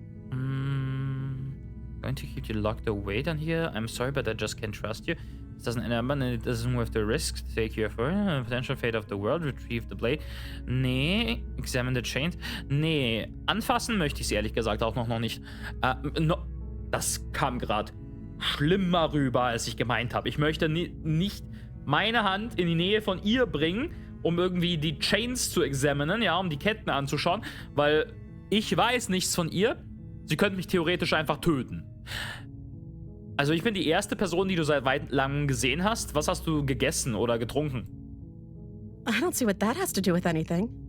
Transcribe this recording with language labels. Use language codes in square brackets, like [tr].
[en] Going to keep you locked away down here? I'm sorry, but I just can't trust you. It doesn't end up and it doesn't worth the risk to take you for a potential fate of the world. Retrieve the blade. Nee. Examine the chains. Nee. [de] Anfassen möchte ich sie ehrlich gesagt auch noch nicht. Das kam gerade schlimmer rüber, als ich gemeint habe. Ich möchte nicht meine Hand in die Nähe von ihr bringen, um irgendwie die Chains zu examinen, ja, um die Ketten anzuschauen, weil ich weiß nichts von ihr. Sie könnte mich theoretisch einfach töten. Also ich bin die erste Person, die du seit langem gesehen hast. Was hast du gegessen oder getrunken? [en] I don't see what that has to do with anything.